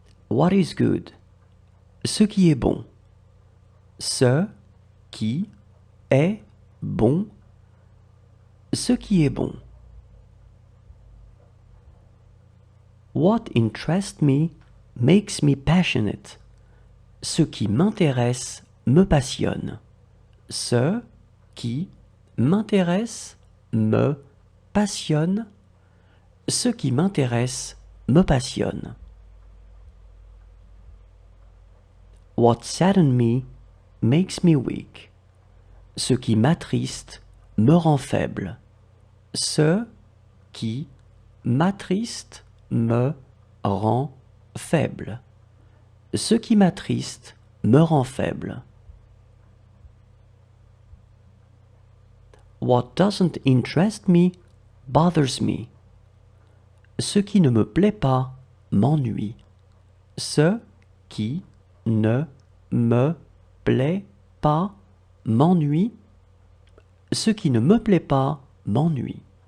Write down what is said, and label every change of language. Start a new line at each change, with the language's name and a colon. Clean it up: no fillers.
English: What is good?
French: Ce qui est bon. Ce qui est bon. Ce qui est bon.
English: What interests me makes me passionate.
French: Ce qui m'intéresse me passionne. Ce qui m'intéresse me passionne. Ce qui m'intéresse me passionne.
English: What saddens me makes me weak.
French: Ce qui m'attriste me rend faible. Ce qui m'attriste me rend faible. Ce qui m'attriste me rend faible.
English: What doesn't interest me bothers me.
French: Ce qui ne me plaît pas m'ennuie. Ce qui ne me plaît pas m'ennuie. Ce qui ne me plaît pas m'ennuie.